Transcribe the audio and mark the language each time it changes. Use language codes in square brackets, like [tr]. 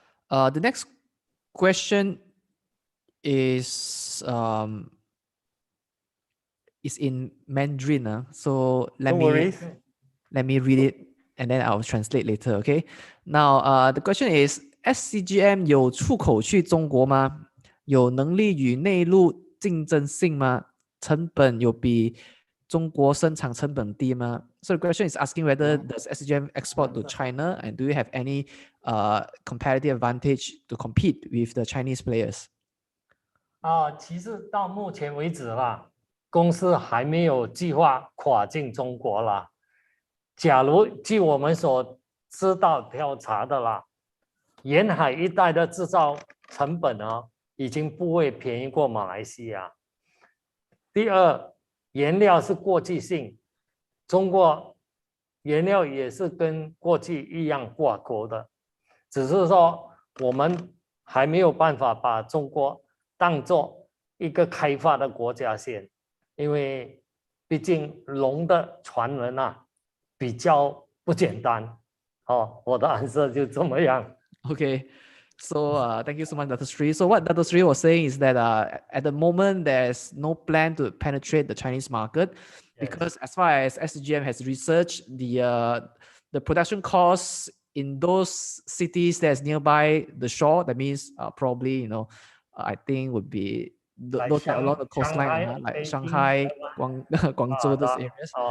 [en] The next question is in Mandarin. So let me read it and then I'll translate later. Okay. Now, the question is: SCGM [zh] 有出口去中国吗？有能力与内陆竞争性吗？成本有比中国生产成本低吗？ [en] So the question is asking whether does SCGM export to China, and do you have any competitive advantage to compete with the Chinese players? [zh] 其实到目前为止啦，公司还没有计划跨境中国啦。假如据我们所知道调查的啦，沿海一带的制造成本呢，已经不会便宜过马来西亚。第二，原料是国际性，中国原料也是跟国际一样挂钩的，只是说我们还没有办法把中国当做一个开发的国家先，因为毕竟龙的传人啊比较不简单。我的answer就这么样。 [en] Okay. So thank you so much, Dr. Sri. So what Dr. Sri was saying is that at the moment, there's no plan to penetrate the Chinese market because as far as SCGM has researched, the production costs in those cities that's nearby the shore, that means probably, I think would be those that along the coastline, like Shanghai, Guangzhou, those areas.